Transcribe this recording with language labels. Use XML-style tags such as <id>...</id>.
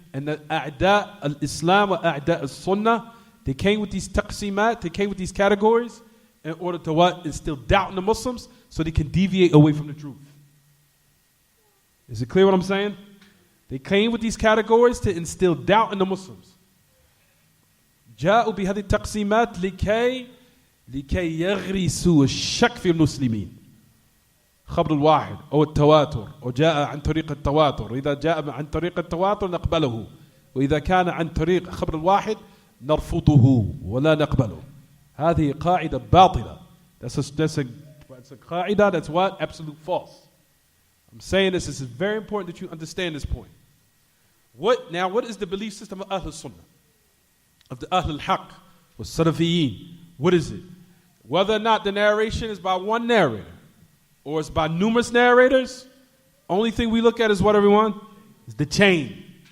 <en>And the A'da al-Islam or A'da al-Sunnah, they came with these taqsimat, they came with these categories in order to what? Instill doubt in the Muslims so they can deviate away from the truth. Is it clear what I'm saying? They came with these categories to instill doubt in the Muslims.</en> <ar>جاءوا بهذه التقسيمات لكي يغرسوا الشك في المسلمين. خبر الواحد أو التواتر أو جاء عن طريق التواتر. إذا جاء عن طريق التواتر نقبله، وإذا كان عن طريق خبر الواحد نرفضه ولا نقبله. هذه قاعدة باطلة.</ar> <en>That's a قاعدة that's what? Absolute false. I'm saying this is very important that you understand this point. What is the belief system of Ahlul Sunnah? Of the Ahlul Haqq, or Salafiyin? What is it? Whether or not the narration is by one narrator, or it's by numerous narrators, only thing we look at is what, everyone? Is the chain.</en>